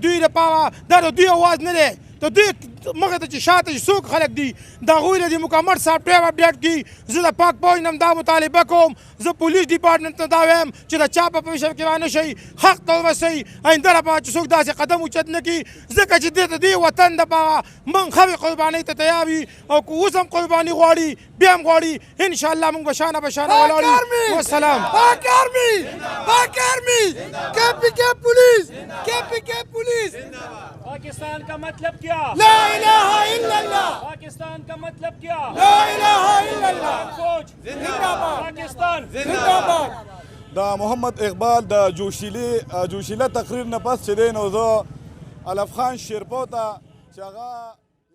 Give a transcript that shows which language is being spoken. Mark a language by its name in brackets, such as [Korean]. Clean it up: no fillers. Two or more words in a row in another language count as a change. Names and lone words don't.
[Pashto] دوی لپاره دا د دوی اواز نه دی د دوی مخې ته چې شاته چې څوک خلک دي د هغوی نه د مکمل سافټویر اپډیټ کړي زه د پاک فوج نه هم دا مطالبه کوم زه پولیس ډپارټمنټ ته دا وایم چې د چا په پرېشر کې رانه شئ حق ته ورسئ آینده لپاره چې څوک داسې قدم اوچت نه کړي ځکه چې دې د دې وطن دپاره موږ هرې قربانۍ ته تیار یو او که اوس هم قرباني غواړي بیا هم غواړي انشاءالله موږ به شانه به شانه ولاړ یو والسلام [Urdu] پاک آرمی KPK पुलिस پاکستان کا مطلب کیا [Arabic] لا إله إلا الله [Urdu] پاکستان کا مطلب کیا [Arabic] لا إله إلا الله [Urdu] فوج زندہ باد پاکستان जिंदाबाद [Pashto] د محمد اقبال د جوشیله تقریر نه پس چې دی نو زه علف خان شیرپو ته چې هغه